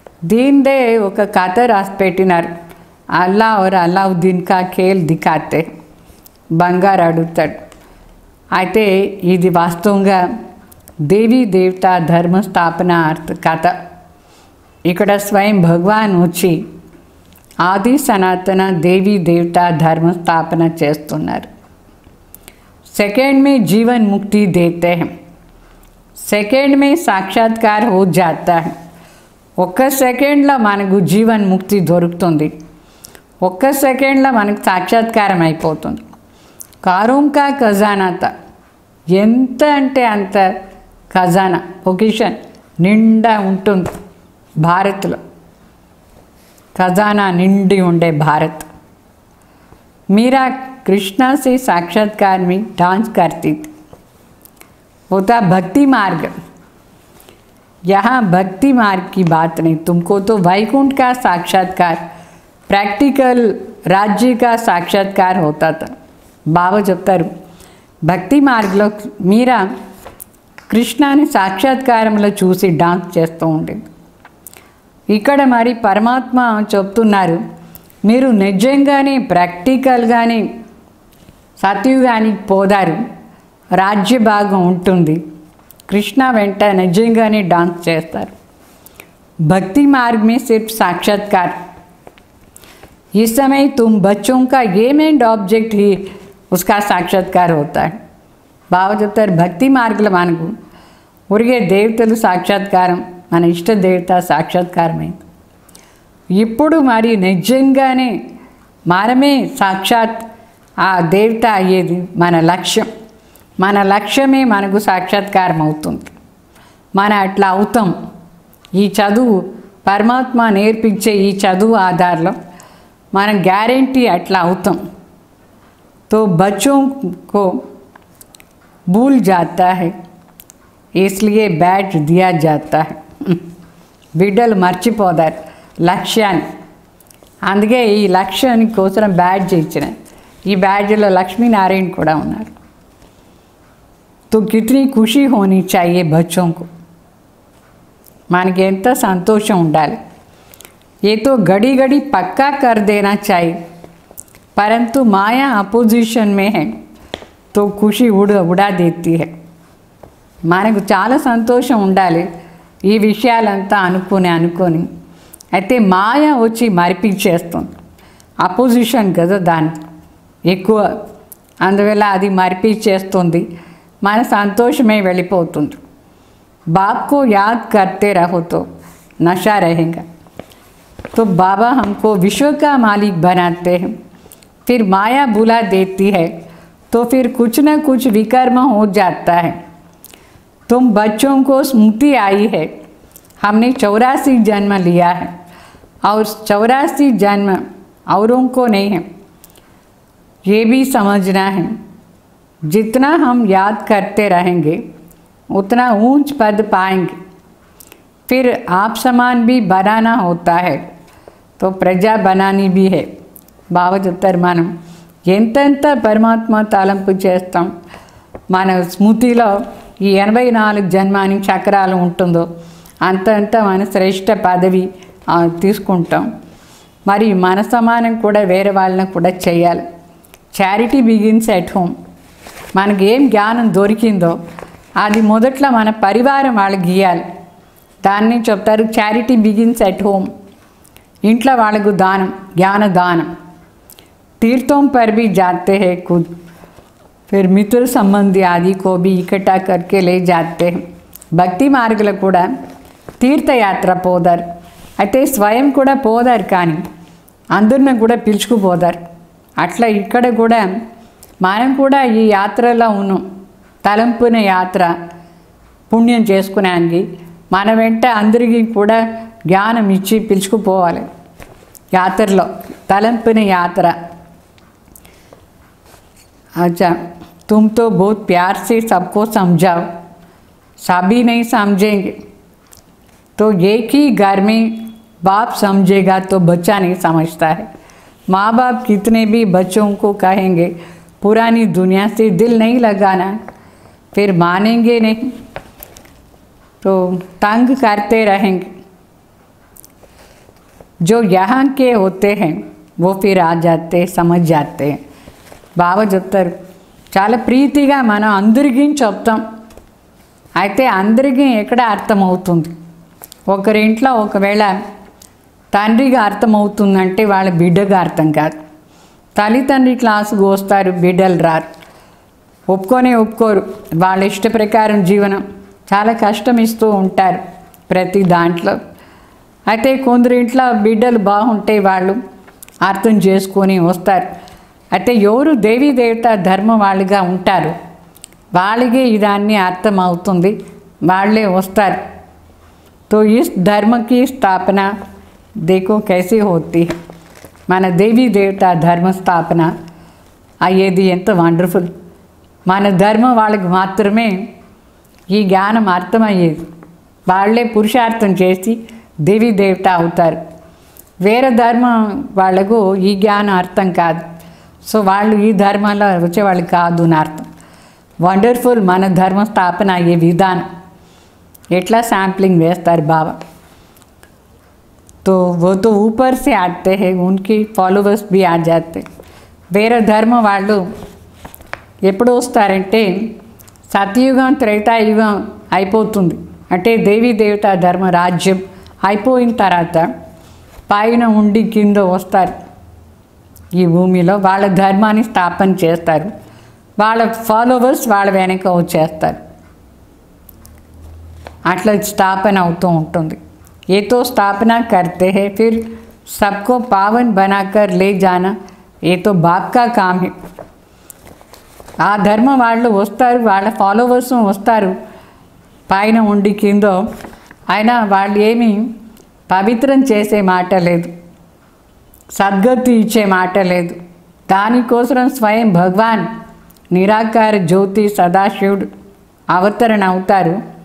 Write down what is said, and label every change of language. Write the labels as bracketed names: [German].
[Telugu] దీందే ఒక కథ రాసి పెట్టినారు, అల్లా [Hindi] और అల్లావుద్దీన్ కా ఖేల్ దిఖాతే. [Telugu] బంగారు అడుగుతాడు. అయితే ఇది వాస్తవంగా దేవీ దేవత ధర్మస్థాపన అర్థ కథ. ఇక్కడ స్వయం భగవాన్ వచ్చి ఆది సనాతన దేవీ దేవత ధర్మస్థాపన చేస్తున్నారు. [Hindi] सेकंड में जीवन मुक्ति देते हैं, सेकंड में साक्षात्कार हो जाता है. [Telugu] ఒక్క సెకండ్లో మనకు జీవన్ ముక్తి దొరుకుతుంది, ఒక్క సెకండ్లో మనకు సాక్షాత్కారం అయిపోతుంది. కారుంకా ఖజానాత, ఎంత అంటే అంత ఖజానా పొజిషన్ నిండా ఉంటుంది భారత్లో. ఖజానా నిండి ఉండే భారత్. [Hindi] మీరా कृष्णा से साक्षात्कार में डांस करती थी. होता भक्ति मार्ग. यहाँ भक्ति मार्ग की बात नहीं, तुमको तो वैकुंठ का साक्षात्कार, प्रैक्टिकल राज्य का साक्षात्कार होता था. [Telugu] बाबा చెప్తారు భక్తి మార్గంలో మీరా కృష్ణాని సాక్షాత్కారంలో చూసి డాన్స్ చేస్తూ ఉండేది. ఇక్కడ మరి పరమాత్మ చెప్తున్నారు, మీరు నిజంగానే ప్రాక్టికల్గానే సత్యుగానికి పోదారు, రాజ్య భాగం ఉంటుంది, కృష్ణ వెంట నిజంగానే డాన్స్ చేస్తారు. [Hindi] భక్తి మార్ग में सिर्फ साक्षात्कार. इस समय तुम बच्चों का ये मेन ऑब्जेक्ट ही उसका साक्षात्कार होता है. [Telugu] బాబా చెప్తారు భక్తి మార్గంలో మనకు ఉరిగే దేవతలు సాక్షాత్కారం, మన ఇష్ట దేవత సాక్షాత్కారమైంది. ఇప్పుడు మరి నిజంగానే మనమే సాక్షాత్ ఆ దేవత అయ్యేది మన లక్ష్యం. మన లక్ష్యమే మనకు సాక్షాత్కారం అవుతుంది. మన అట్లా అవుతాం. ఈ చదువు పరమాత్మ నేర్పించే ఈ చదువు ఆధారంలో మనం గ్యారెంటీ అట్లా అవుతాం. [Hindi] तो बच्चों को भूल जाता है, इसलिए बैच दिया जाता है. [Telugu] బిడ్డలు మర్చిపోతారు లక్ష్యాన్ని, అందుకే ఈ లక్ష్యాన్ని కోసం బ్యాడ్జ్ ఇచ్చిన. ఈ బ్యాడ్జ్లో లక్ష్మీనారాయణ కూడా ఉన్నారు. [Hindi] तो कितनी खुशी होनी चाहिए बच्चों को. [Telugu] మనకి ఎంత సంతోషం ఉండాలి. [Hindi] ये तो घड़ी घड़ी पक्का कर देना चाहिए, परंतु माया अपोजिशन में है तो खुशी उड़ा देती है. [Telugu] మనకు చాలా సంతోషం ఉండాలి ఈ విషయాలంతా అనుకొని అయితే మాయ వచ్చి మరిపించేస్తుంది. అపోజిషన్ కదా దాని ఎక్కువ, అందువల్ల అది మరిపించేస్తుంది, మన సంతోషమే వెళ్ళిపోతుంది. [Hindi] बाप को याद करते रहो तो नशा रहेगा. तो बाबा हमको विश्व का मालिक बनाते हैं, फिर माया बुला देती है, तो फिर कुछ न कुछ विकर्म हो जाता है. तुम बच्चों को स्मृति आई है, हमने 84 जन्म लिया है और 84 जन्म औरों को नहीं है, ये भी समझना है. जितना हम याद करते रहेंगे उतना ऊंच पद पाएंगे. फिर आप समान भी बनाना होता है तो प्रजा बनानी भी है. [Telugu] బాబా చెప్తారు మనం ఎంతెంత పరమాత్మ తలంపు చేస్తాం, మన స్మృతిలో ఈ 84 జన్మాని చక్రాలు ఉంటుందో అంతంత మన శ్రేష్ఠ పదవి తీసుకుంటాం. మరి మన సమానం కూడా వేరే వాళ్ళని కూడా చేయాలి. [English] Charity begins at home. [Telugu] మనకి ఏం జ్ఞానం దొరికిందో అది మొదట్లో మన పరివారం వాళ్ళు గీయాలి. దాన్ని చెప్తారు [English] Charity begins at home. [Telugu] ఇంట్లో వాళ్ళకు దానం, జ్ఞాన దానం. [Hindi] तीर्थों पर भी जाते हैं खुद, फिर मित्र संबंधी आदि को भी इकट्ठा करके ले जाते हैं. [Telugu] భక్తి మార్గులు కూడా తీర్థయాత్ర పోదారు. అయితే స్వయం కూడా పోదారు, కానీ అందరిని కూడా పిలుచుకుపోదారు. అట్లా ఇక్కడ కూడా మనం కూడా ఈ యాత్రలో ఉన్నాం. తలంపున యాత్ర పుణ్యం చేసుకునేందుకు మన వెంట అందరికీ కూడా జ్ఞానం ఇచ్చి పిలుచుకుపోవాలి. యాత్రలో తలంపున యాత్ర. [Hindi] अच्छा, तुम तो बहुत प्यार से सबको समझाओ, सभी नहीं समझेंगे. तो एक ही घर में बाप समझेगा तो बच्चा नहीं समझता है. माँ बाप कितने भी बच्चों को कहेंगे पुरानी दुनिया से दिल नहीं लगाना, फिर मानेंगे नहीं, तो तंग करते रहेंगे. जो यहाँ के होते हैं वो फिर आ जाते, समझ जाते हैं. [Telugu] బాబా చెప్తారు, చాలా ప్రీతిగా మనం అందరికీ చెప్తాం. అయితే అందరికీ ఎక్కడ అర్థమవుతుంది? ఒకరింట్లో ఒకవేళ తండ్రిగా అర్థమవుతుందంటే వాళ్ళ బిడ్డగా అర్థం కాదు. తల్లిదండ్రి క్లాసుకు వస్తారు, బిడ్డలు రారు, ఒప్పుకోరు. వాళ్ళ ఇష్ట ప్రకారం జీవనం చాలా కష్టం ఇస్తూ ఉంటారు ప్రతి దాంట్లో. అయితే కొందరింట్లో బిడ్డలు బాగుంటే వాళ్ళు అర్థం చేసుకొని వస్తారు. అయితే ఎవరు దేవీ దేవత ధర్మం వాళ్ళుగా ఉంటారు, వాళ్ళకే ఇదాన్ని అర్థం అవుతుంది, వాళ్ళే వస్తారు. [Hindi] तो इस धर्म की स्थापना देखो कैसे होती है. [Telugu] మన దేవీ దేవత ధర్మ స్థాపన అయ్యేది ఎంత వండర్ఫుల్. మన ధర్మం వాళ్ళకి మాత్రమే ఈ జ్ఞానం అర్థమయ్యేది. వాళ్ళే పురుషార్థం చేసి దేవీ దేవత అవుతారు. వేరే ధర్మం వాళ్లకు ఈ జ్ఞానం అర్థం కాదు. సో వాళ్ళు ఈ ధర్మంలో వచ్చేవాళ్ళు కాదు అని అర్థం. వండర్ఫుల్ మన ధర్మ స్థాపన అయ్యే విధానం. ఎట్లా శాంప్లింగ్ వేస్తారు బాబా. [Hindi] तो वो तो ऊपर से आते हैं, उनकी फॉलोवर्स भी आ जाते. [Telugu] వేరే ధర్మం వాళ్ళు ఎప్పుడు వస్తారంటే సత్యయుగం త్రేతాయుగం అయిపోతుంది, అంటే దేవీ దేవత ధర్మ రాజ్యం అయిపోయిన తర్వాత పైన ఉండి కింద వస్తారు. ఈ భూమిలో వాళ్ళ ధర్మాన్ని స్థాపన చేస్తారు. వాళ్ళ ఫాలోవర్స్ వాళ్ళ వెనక వచ్చేస్తారు. అట్లా స్థాపన అవుతూ ఉంటుంది. [Hindi] ये तो स्थापना करते हैं, फिर सबको पावन बनाकर ले जाना, ये तो बाप का काम है. [Telugu] ఆ ధర్మం వాళ్ళు వస్తారు, వాళ్ళ ఫాలోవర్స్ వస్తారు పైన ఉండి కింద. అయినా వాళ్ళు ఏమీ పవిత్రం చేసే మాట లేదు, సద్గతి ఇచ్చే మాట లేదు. దానికోసం స్వయం భగవాన్ నిరాకార జ్యోతి సదాశివుడు అవతరణ అవుతారు.